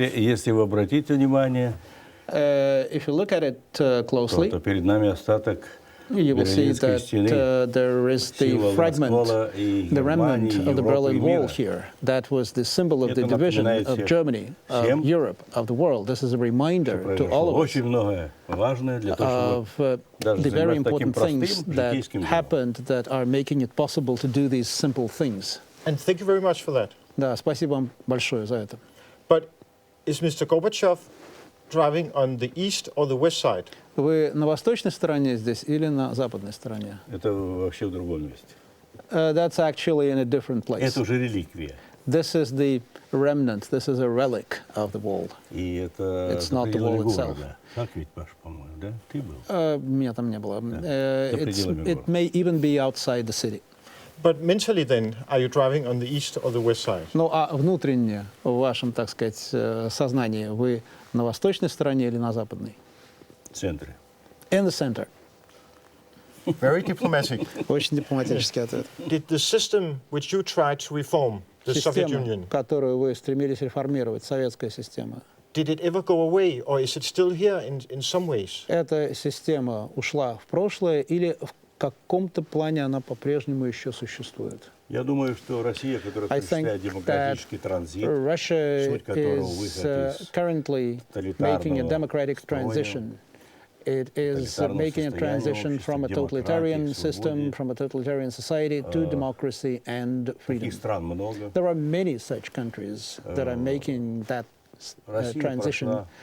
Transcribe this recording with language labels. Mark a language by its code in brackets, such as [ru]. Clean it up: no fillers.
[ru] Если вы обратите внимание, [en] if you look at it closely, [ru] то перед нами остаток [en] you will see that there is the fragment, the remnant of the Berlin Wall here. That was the symbol of the division of Germany, of Europe, of the world. This is a reminder to all of us of the very important things that happened that are making it possible to do these simple things. And thank you very much for that. [ru] Да, спасибо вам большое за это. [en] But is Mr. Gorbachev driving on the east or the west side? [ru] Вы на восточной стороне здесь или на западной стороне? Это вообще в другом месте. [en] That's actually in a different place. [ru] Это уже реликвия. [en] This is the remnant. This is a relic of the wall. [ru] И это [en] It's not the wall itself. [ru] Так ведь, Паш, по-моему, да? Ты был? Меня там не было. [en] It may even be outside the city. But mentally then, are you driving on the east or the west side? [ru] Ну, а внутренне, в вашем, так сказать, сознании, вы на восточной стороне или на западной? В центре. [en] In the center. Very diplomatic. [ru] Очень дипломатический ответ. [en] Did the system which you tried to reform, the Soviet Union, [ru] Система, которую вы стремились реформировать, советская система, [en] did it ever go away, or is it still here in some ways? [ru] эта система ушла в прошлое или в каком-то плане она по-прежнему еще существует? Я думаю, что Россия, которая осуществляет демократический транзит, суть которого выход из [en] currently making a democratic transition. It is making a transition from a totalitarian system, from a totalitarian society to democracy and freedom. There are many such countries that are making that transition.